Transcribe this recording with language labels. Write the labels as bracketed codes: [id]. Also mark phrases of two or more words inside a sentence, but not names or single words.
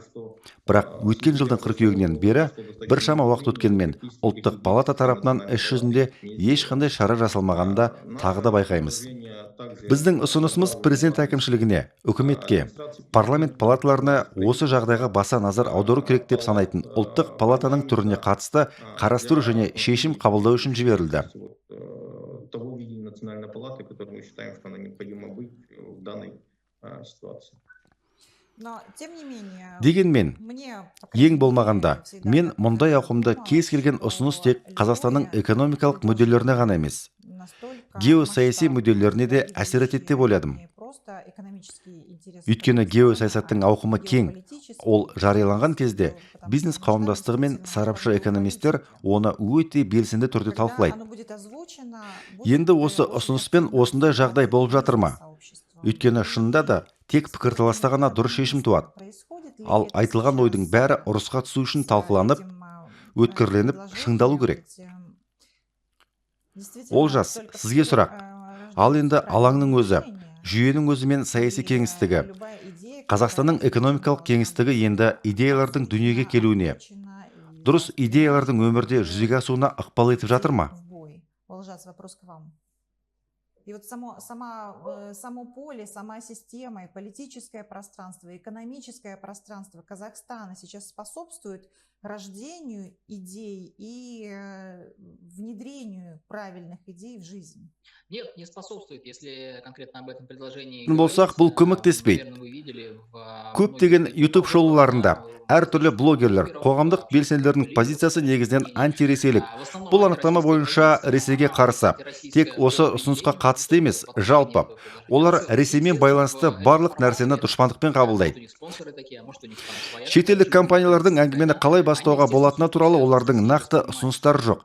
[kk] Бірақ өткен жылдың қыркүйегінен бері біршама уақыт өткенмен ұлттық палата тарапынан іс жүзінде ешқандай шара жасалмағанын да тағы да байқаймыз. Біздің ұсынысымыз президент әкімшілігіне, үкіметке, парламент палаталарына осы жағдайға баса назар аудару керек деп санайтын ұлттық палатаның түріне қатысты қарастыру және шешім қабылдау үшін жіберілді. [ru] Того видения национальной палаты, которое мы считаем, что она необходимо быть в данной ситуации. Но, тем не менее, [kk] Дегенмен, [ru] мне, по крайней [kk] ең болмағанда, [ru] мере, всегда [kk] мен [ru] как [kk] мұндай [ru] я [kk] ауқымда [ru] думала, [kk] кез келген [ru] что [kk] ұсыныс тек Қазақстанның [ru] любое [kk] экономикалық мүдделеріне ғана емес, [ru] настолько [kk] геосаяси [ru] масштабное, [kk] мүдделеріне де әсер етеді деп ойладым. [ru] не просто экономические интересы [kk] Өйткені [ru] Казахстана, [kk] геосаясаттың [ru] а [kk] ауқымы кең. [ru] геополитические [kk] Ол жарияланған [ru] интересы, [kk] кезде [ru] потому [kk] бизнес [ru] что [kk] қауымдастығы мен [ru] масштабность [kk] сарапшы [ru] силовой [kk] экономистер [ru] политики. [kk] оны өте белсенді түрде [ru] Когда [kk] талқылайды. [ru] оно будет озвучено, [kk] Енді [ru] будет, [kk] осы [ru] очень [kk] ұсыныспен [ru] активно [kk] осындай жағдай [ru] обсуждаться [kk] болып жатыр ма? [ru] бизнес-сообществом. [kk] Өйткені шынында да тек пікірталаста ғана дұрыс шешім туады. [ru] Происходит ли [kk] Ал [ru] это [kk] айтылған [ru] сейчас [kk] ойдың бәрі ұрысқа түсу үшін талқыланып, өткірленіп, шыңдалу керек. Олжас, сізге сұрақ. Ал енді алаңның өзі, жүйенің өзі мен саяси кеңістігі, Қазақстанның экономикалық кеңістігі енді идеялардың дүниеге келуіне, дұрыс идеялардың өмірде жүзеге асуына ықпал етіп жатыр ма? [ru] Олжас, вопрос к вам. И вот само поле, сама система, и политическое пространство, и экономическое пространство Казахстана сейчас способствует рождению идей и внедрению правильных идей в жизнь. Нет, не способствует, если конкретно об этом предложении [kk] Болсақ, бұл көмектеспейді. [ru] наверное, вы видели в [kk] Көптеген [ru] многих [kk] YouTube шоуларында [ru] видео, [kk] әртүрлі блогерлер, қоғамдық белсенділердің позициясы негізінен антиресейлік. Бұл анықтама бойынша Ресейге қарсы. Тек осы ұсынысқа қатысты емес, жалпы. Олар Ресеймен байланысты барлық нәрсені дұшпандықпен қабылдайды. Шетелдік компаниялардың әңгімені қалай бастауға болатыны туралы олардың нақты ұсыныстары жоқ.